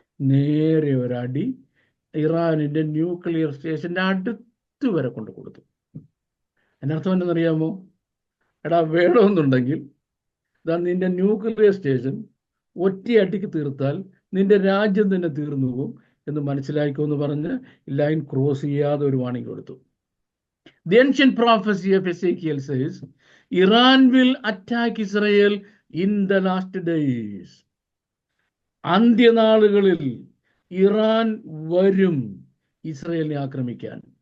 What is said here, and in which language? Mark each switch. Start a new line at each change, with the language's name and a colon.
Malayalam: നേരെ ഒരടി ഇറാനിന്റെ ന്യൂക്ലിയർ സ്റ്റേഷന്റെ അടുത്ത് വരെ കൊണ്ട് കൊടുത്തു. അതിനർത്ഥം എന്തെന്നറിയാമോ? എടാ, വേണമെന്നുണ്ടെങ്കിൽ ഇതാ നിന്റെ ന്യൂക്ലിയർ സ്റ്റേഷൻ ഒറ്റയടിക്ക് തീർത്താൽ നിന്റെ രാജ്യം തന്നെ തീർന്നു പോകും എന്ന് മനസ്സിലാക്കുമെന്ന് പറഞ്ഞ് ലൈൻ ക്രോസ് ചെയ്യാതെ ഒരു വാണിംഗ് കൊടുത്തു.
English: The ancient prophecy of Ezekiel says, Iran will attack Israel in the last days.
Malayalam: അന്ത്യനാളുകളിൽ Iran വരും ഇസ്രയേലിനെ ആക്രമിക്കാൻ.